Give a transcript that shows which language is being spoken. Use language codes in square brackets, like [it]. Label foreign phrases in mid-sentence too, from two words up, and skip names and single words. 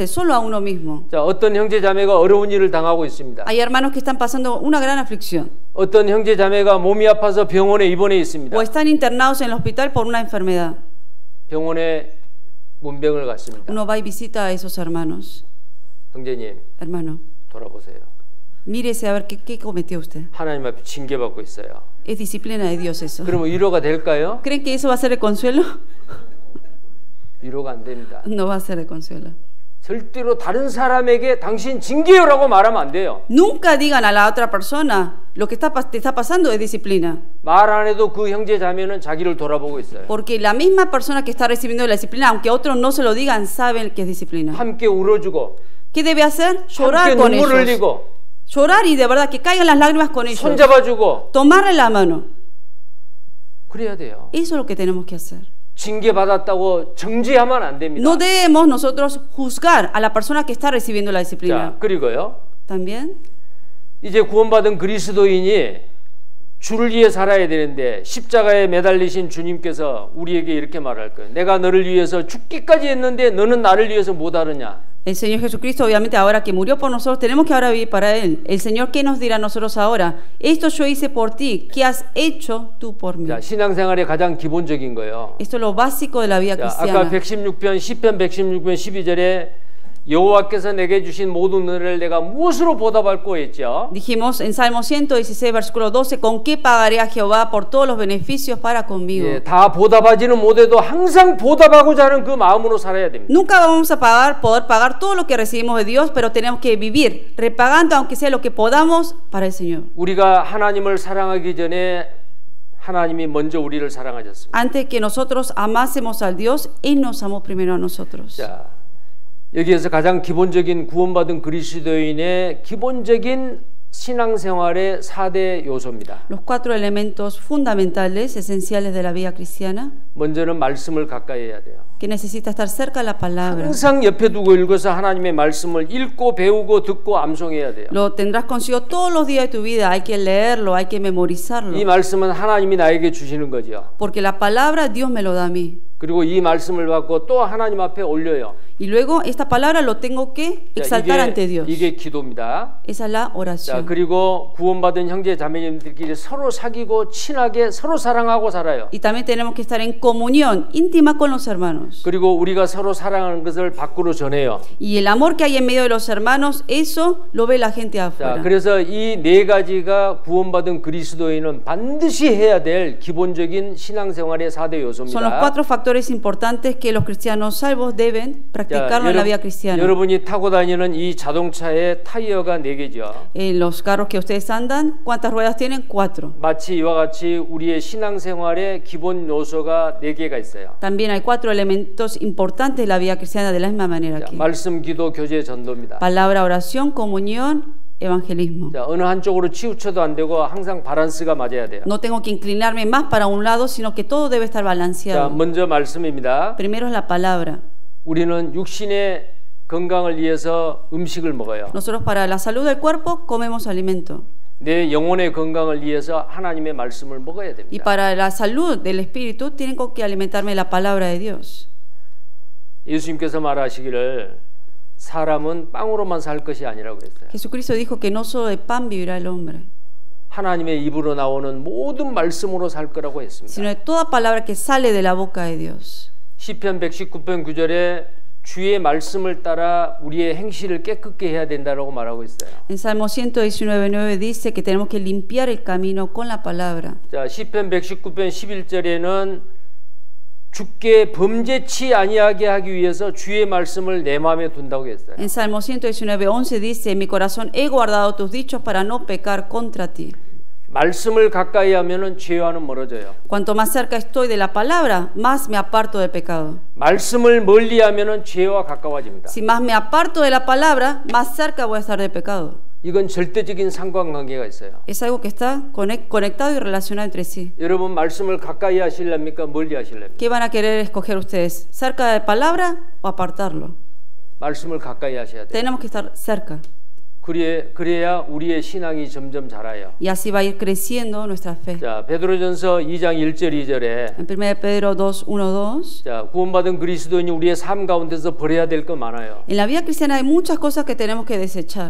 [es] Solo a uno mismo. [ko] 자, 어떤 형제 자매가 어려운 일을 당하고 있습니다. [es] Hay hermanos que están pasando una gran aflicción [ko] 어떤 형제 자매가 몸이 아파서 병원에 입원해 있습니다. [es] o están internados en el hospital por una enfermedad. [ko] 병원에 문병을 갔습니다. [es] Uno va y visita a esos hermanos. [ko] 형제님, [es] Hermano, [ko] 돌아보세요. [es] mírese a ver qué cometió usted. [ko] 하나님 앞에 징계받고 있어요. [es] Es disciplina de Dios eso. [ko] 그러면 위로가 될까요? [es] ¿Creen que eso va a ser de consuelo? [ko] 위로가 안 됩니다. [es] No va a ser de consuelo. [ko] 절대로 다른 사람에게 당신 징계요라고 말하면 안 돼요. [es] Nunca digan a la otra persona lo que te está pasando es disciplina. [ko] 말 안 해도 그 형제 자매는 자기를 돌아보고 있어요. [es] Porque la misma persona que está recibiendo la disciplina, aunque otros no se lo digan, saben que es disciplina. [ko] 함께 울어주고 [es] ¿Qué debe hacer? [ko] 함께 [es] Llorar con [ko] 눈물 [es] ellos. [ko] 흘리고 [es] Llorar y de verdad que caigan las lágrimas con ellos. [ko] 손잡아주고 [es] Tomarle la mano. [ko] 그래야 돼요. [es] Eso es lo que tenemos que hacer. [ko] 징계받았다고 정죄하면 안 됩니다. [es] No debemos nosotros juzgar a la persona que está recibiendo la [ko] 자, [es] disciplina. [ko] 그리고요. [es] También, [ko] 이제 구원받은 그리스도인이 주를 위해 살아야 되는데 십자가에 매달리신 주님께서 우리에게 이렇게 말할 거예요. 내가 너를 위해서 죽기까지 했는데 너는 나를 위해서 못 하느냐? [es] el Señor Jesucristo, obviamente ahora que murió por nosotros, tenemos que ahora vivir para Él. El Señor, ¿qué nos dirá a nosotros ahora? Esto yo hice por ti, ¿qué has hecho tú por mí? [ko] 자, 신앙생활의 가장 기본적인 거예요. [es] Esto es lo básico de la vida [ko] 자, 아까 [es] cristiana. [ko] 116편 시편 116편 12절에 여호와께서 내게 주신 모든 은혜를 내가 무엇으로 보답할꼬 했죠. [es] Dijimos en Salmo 116, versículo 12, ¿con qué pagaré a Jehová por todos los beneficios para conmigo? [ko] 예, 다 보답하지는 못해도 항상 보답하고자 하는 그 마음으로 살아야 됩니다. [es] Nunca vamos a poder pagar todo lo que recibimos de Dios, pero tenemos que vivir repagando aunque sea lo que podamos para el Señor. [ko] 우리가 하나님을 사랑하기 전에 하나님이 먼저 우리를 사랑하셨습니다. [es] Antes que nosotros amásemos al Dios, Él nos amó primero a nosotros. [ko] 자, 여기에서 가장 기본적인 구원받은 그리스도인의 기본적인 신앙생활의 4대 요소입니다. [es] Los 4 elementos fundamentales, esenciales de la vida cristiana. [ko] 먼저는 말씀을 가까이 해야 돼요. [es] que necesita estar cerca de la palabra. [ko] 항상 옆에 두고 읽어서 하나님의 말씀을 읽고 배우고 듣고 암송해야 돼요. [es] Lo tendrás consigo todos los días de tu vida. Hay que leerlo, hay que memorizarlo. [ko] 이 말씀은 하나님이 나에게 주시는 거죠. [es] Porque la palabra Dios me lo da a mí. [ko] 그리고 이 말씀을 받고 또 하나님 앞에 올려요. [es] Y luego esta palabra lo tengo que exaltar ante Dios. [ko] 이게 기도입니다. [es] Esa es la [ko] 자, [es] oración. [ko] 그리고 구원받은 형제 자매님들끼리 서로 사귀고 친하게 서로 사랑하고 살아요. [es] Y también tenemos que estar en comunión íntima con los hermanos. [ko] 그리고 우리가 서로 사랑하는 것을 밖으로 전해요. [es] Y el amor que hay en medio de los hermanos, eso lo ve la gente [ko] 자, [es] afuera. [ko] 그래서 이 네 가지가 구원받은 그리스도인은 반드시 해야 될 기본적인 신앙생활의 4대 요소입니다. [es] Son los 4 factores importantes que los cristianos salvos deben practicarlo en la vida cristiana. [ko] 여러분이 타고 다니는 이 자동차의 타이어가 4개죠. [es] En los carros que ustedes andan, ¿cuántas ruedas tienen? 4. [ko] 마치 이와 같이 우리의 신앙생활의 기본 요소가 4개가 있어요. [es] También hay 4 elementos importantes de la vida cristiana de la misma manera [ko] 자, [es] que [ko] 말씀, 기도, 교제, 전도입니다. [es] palabra, oración, comunión, evangelismo. [ko] 자, 어느 한쪽으로 치우쳐도 안 되고 항상 밸런스가 맞아야 돼요. [es] No tengo que inclinarme más para un lado, sino que todo debe estar [ko] 자, [es] balanceado. [ko] 먼저 말씀입니다. [es] Primero es la palabra. [ko] 우리는 육신의 건강을 위해서 음식을 먹어요. [es] Nosotros para la salud del cuerpo comemos alimento. [ko] 내 영혼의 건강을 위해서 하나님의 말씀을 먹어야 [es] Y [ko] 됩니다. [es] para la salud del espíritu tengo que alimentarme de la palabra de Dios. [ko] 예수님께서 말하시기를 사람은 빵으로만 살 것이 아니라고 그랬어요. [es] Jesucristo dijo que no solo de pan vivirá el hombre, [ko] 하나님의 입으로 나오는 모든 말씀으로 살 거라고 [es] sino [ko] 했습니다. [es] de toda palabra que sale de la boca de Dios. [ko] 시편 119편 9절에 주의 말씀을 따라 우리의 행실을 깨끗게 해야 된다라고 말하고 있어요. [es] En Salmo 119:9 dice que tenemos que limpiar el camino con la palabra. [ko] 자, 시편 119편 11절에는 주께 범죄치 아니하게 하기 위해서 주의 말씀을 내 마음에 둔다고 했어요. [es] En Salmo 119:11 dice, en mi corazón he guardado tus dichos para no pecar contra ti. [ko] 말씀을 가까이 하면은 죄와는 멀어져요. [es] Cuanto más cerca estoy de la palabra, más me aparto del pecado. [ko] 말씀을 멀리 하면은 죄와 가까워집니다. [es] Si más me aparto de la palabra, más cerca voy a estar del pecado. [ko] 이건 절대적인 상관관계가 있어요. [es] Es algo que está conectado y relacionado entre sí. [ko] 여러분 말씀을 가까이 하실랍니까? 멀리 하실랍니까? [es] ¿Qué van a querer escoger ustedes? ¿Cerca de la palabra o apartarlo? [ko] 말씀을 가까이 하셔야 돼요. [es] Tenemos que estar cerca. [ko] 그래야 우리의 신앙이 점점 자라요. [es] Y así va a ir creciendo nuestra fe. [ko] 자, 베드로전서 2장 1절 2절에 [es] En 1 Pedro 2:1-2. [ko] 자, 구원받은 그리스도인이 우리의 삶 가운데서 버려야 될 거 많아요. [es] En la vida cristiana hay muchas cosas que tenemos que desechar.